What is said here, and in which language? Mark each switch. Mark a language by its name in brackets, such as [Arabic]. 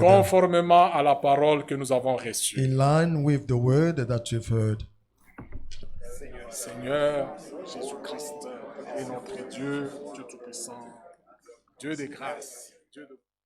[French] conformément à la parole que nous avons reçue. [English] in line with the word that you've heard. [French] Seigneur Jésus-Christ est notre Dieu, Dieu Tout-Puissant, Dieu de grâce, Dieu de...